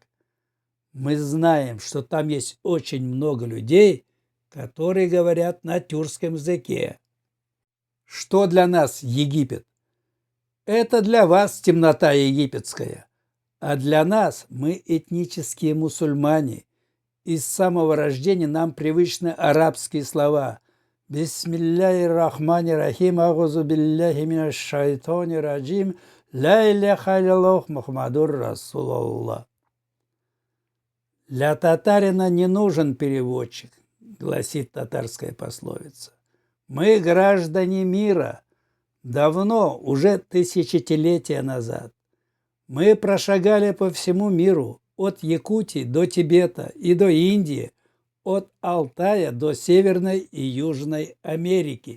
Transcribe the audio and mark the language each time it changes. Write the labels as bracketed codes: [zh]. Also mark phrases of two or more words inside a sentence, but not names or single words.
[ru] Мы знаем, что там есть очень много людей, которые говорят на тюркском языке. Что для нас Египет? Это для вас темнота египетская, а для нас мы этнические мусульмане. И с самого рождения нам привычны арабские слова. [ar] بسم الله الرحمن الرحيم أعوذ بالله من الشيطان الرجيم لا إله إلا الله محمد رسول الله. [ru] Для татарина не нужен переводчик, гласит татарская пословица. Мы граждане мира. Давно, уже тысячелетия назад. Мы прошагали по всему миру, от Якутии до Тибета и до Индии, от Алтая до Северной и Южной Америки.